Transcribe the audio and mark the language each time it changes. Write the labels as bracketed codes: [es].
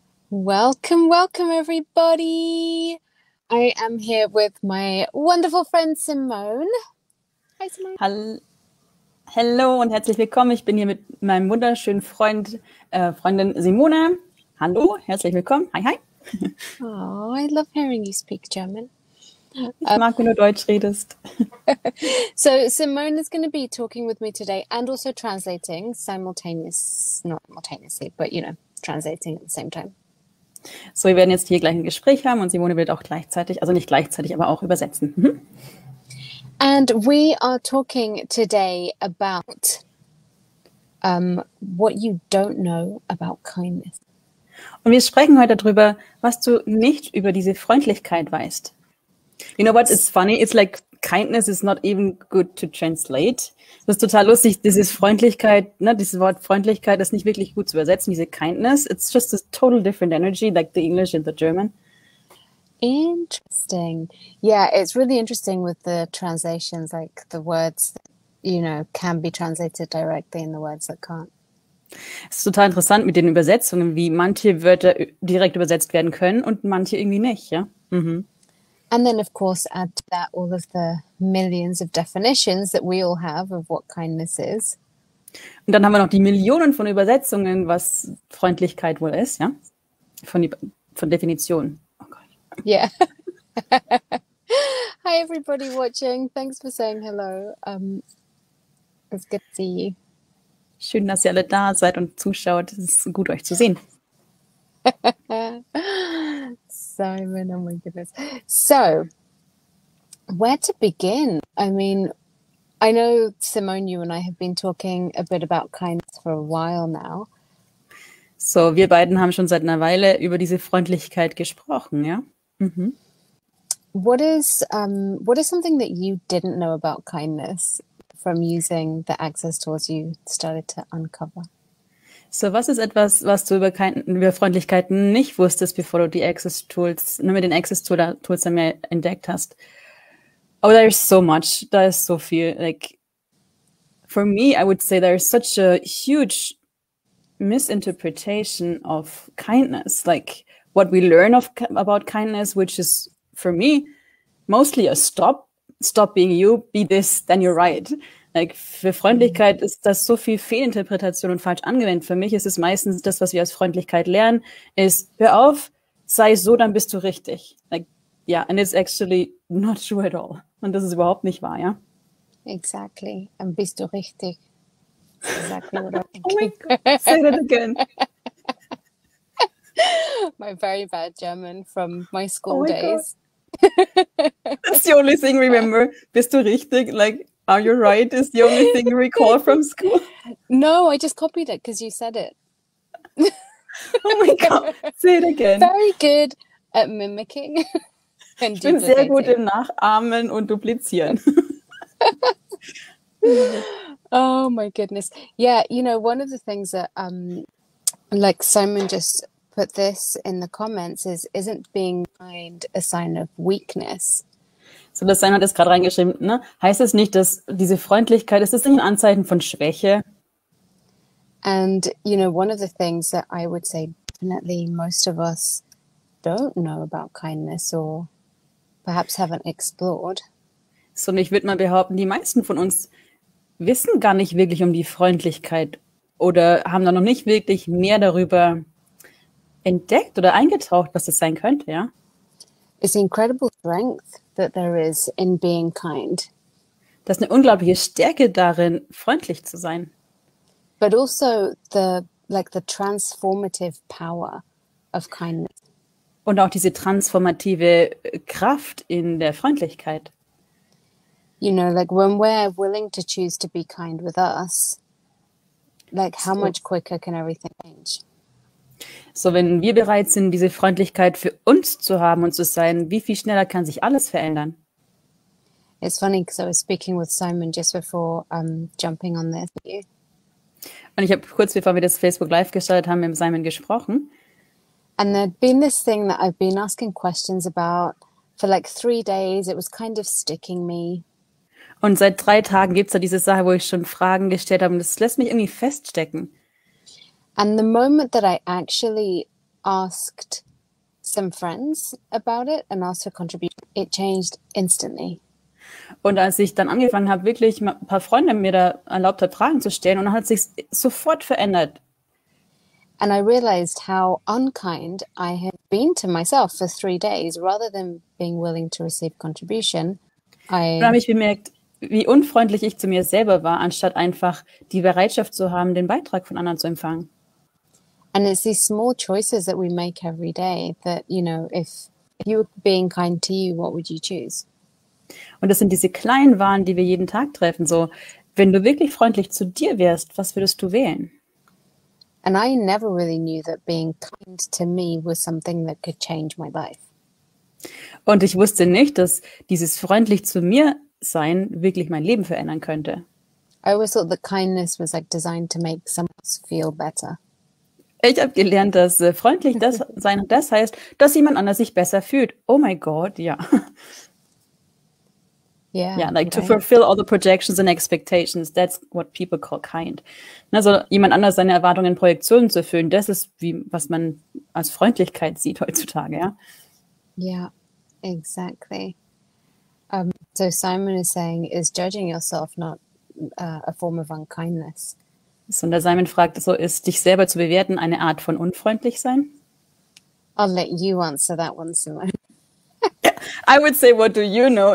[en] Welcome, welcome, everybody. I am here with my wonderful friend Simone. Hi, Simone. [de] Hallo und herzlich willkommen. Ich bin hier mit meinem wunderschönen Freundin Simone. Hallo, herzlich willkommen. Hi, hi. [en] Oh, I love hearing you speak German. [de] Ich mag, wenn du Deutsch redest. [en] So Simone is going to be talking with me today and also translating not simultaneously, but translating at the same time. [de] So, wir werden jetzt hier gleich ein Gespräch haben und Simone wird auch gleichzeitig, also nicht gleichzeitig, aber auch übersetzen. [en] And we are talking today about what you don't know about kindness. [de] Und wir sprechen heute darüber, was du nicht über diese Freundlichkeit weißt. [en] You know what? It's funny. It's like kindness is not even good to translate. [de] Das ist total lustig. Dieses Freundlichkeit, dieses Wort Freundlichkeit ist nicht wirklich gut zu übersetzen. Diese [en] kindness, it's just a total different energy, like the English and the German. Interesting. Yeah, it's really interesting with the translations, like the words that, can be translated directly and the words that can't. [de] Es ist total interessant mit den Übersetzungen, wie manche Wörter direkt übersetzt werden können und manche irgendwie nicht, ja. [en] And then, of course, add to that all of the millions of definitions that we all have of what kindness is. [de] Und dann haben wir noch die Millionen von Übersetzungen, was Freundlichkeit wohl ist, ja? Von Definition. Oh Gott. [en] Yeah. Hi, everybody watching. Thanks for saying hello. It's good to see you. [de] Schön, dass ihr alle da seid und zuschaut. Es ist gut, euch zu sehen. [en] Simon, oh my goodness. So, where to begin? I mean, I know, Simone, you and I have been talking a bit about kindness for a while now. [de] So, wir beiden haben schon seit einer Weile über diese Freundlichkeit gesprochen, ja? [en] What is something that you didn't know about kindness from using the Access tools you started to uncover? [de] So, was ist etwas, was du über Freundlichkeit nicht wusstest, bevor du die Access-Tools, nur mit den Access-Tools dann mehr entdeckt hast? [en] Oh, there's so much. [de] Da ist so viel. [en] Like, for me, I would say there's such a huge misinterpretation of kindness. Like, what we learn about kindness, which is, for me, mostly a stop. Stop being you, be this, then you're right. Like, [de] für Freundlichkeit ist das so viel Fehlinterpretation und falsch angewendet. Für mich ist es meistens das, was wir als Freundlichkeit lernen, ist, hör auf, sei so, dann bist du richtig. [en] Like, yeah, and it's actually not true at all. [de] Und das ist überhaupt nicht wahr, ja? [en] Exactly. And [de] bist du richtig. [en] Exactly what I'm thinking. Oh my God, say that again. My very bad German from my school days. That's the only thing remember. [de] Bist du richtig? [en] Like, are you right? Is the only thing you recall from school? No, I just copied it because you said it. Oh my God, say it again. Very good at mimicking. [de] Ich bin sehr gut im Nachahmen und Duplizieren. [en] Oh my goodness. Yeah, one of the things that like Simon just put this in the comments isn't being kind a sign of weakness? [de] So, das Simon hat es gerade reingeschrieben, ne? Heißt es nicht, dass diese Freundlichkeit, ist das nicht ein Anzeichen von Schwäche? [en] And, one of the things that I would say definitely most of us don't know about kindness or perhaps haven't explored. [de] So, und ich würde mal behaupten, die meisten von uns wissen gar nicht wirklich um die Freundlichkeit oder haben da noch nicht wirklich mehr darüber entdeckt oder eingetaucht, was das sein könnte, ja? [en] It's incredible strength that there is in being kind. [de] Das ist eine unglaubliche Stärke darin, freundlich zu sein. [en] But also the transformative power of kindness. [de] Und auch diese transformative Kraft in der Freundlichkeit. [en] Like when we're willing to choose to be kind with us, like how much quicker can everything change? [de] So, wenn wir bereit sind, diese Freundlichkeit für uns zu haben und zu sein, wie viel schneller kann sich alles verändern? [en] It's funny because I was speaking with Simon just before jumping on this. [de] Und ich habe kurz bevor wir das Facebook Live gestartet haben, mit Simon gesprochen. [en] And there'd been this thing that I've been asking questions about for like 3 days. It was kind of sticking me. [de] Und seit 3 Tagen gibt es da diese Sache, wo ich schon Fragen gestellt habe und das lässt mich irgendwie feststecken. [en] And the moment that I actually asked some friends about it and asked for contribution, it changed instantly. [de] Und als ich dann angefangen habe, wirklich mal ein paar Freunde mir da erlaubt hat, Fragen zu stellen, und dann hat sich sofort verändert. [en] And I realized how unkind I had been to myself for 3 days. Rather than being willing to receive contribution, [de] Dann habe ich bemerkt, wie unfreundlich ich zu mir selber war, anstatt einfach die Bereitschaft zu haben, den Beitrag von anderen zu empfangen. [en] And it's these small choices that we make every day that, you know, if you were being kind to you, what would you choose? [de] Und das sind diese kleinen Wahlen, die wir jeden Tag treffen. So, wenn du wirklich freundlich zu dir wärst, was würdest du wählen? [en] And I never really knew that being kind to me was something that could change my life. [de] Und ich wusste nicht, dass dieses freundlich zu mir sein wirklich mein Leben verändern könnte. [en] I always thought that kindness was like designed to make someone else feel better. [de] Ich habe gelernt, dass freundlich sein das heißt, dass jemand anders sich besser fühlt. [en] Oh my God, ja. Yeah. Yeah, like to fulfill all the projections and expectations. That's what people call kind. [de] Also jemand anders seine Erwartungen und Projektionen zu erfüllen, das ist was man als Freundlichkeit sieht heutzutage, ja. [en] Yeah, exactly. So Simon is saying, is judging yourself not a form of unkindness? [de] So, und der Simon fragt, so ist dich selber zu bewerten eine Art von unfreundlich sein? [en] I'll let you answer that one, Simone. I would say, what do you know?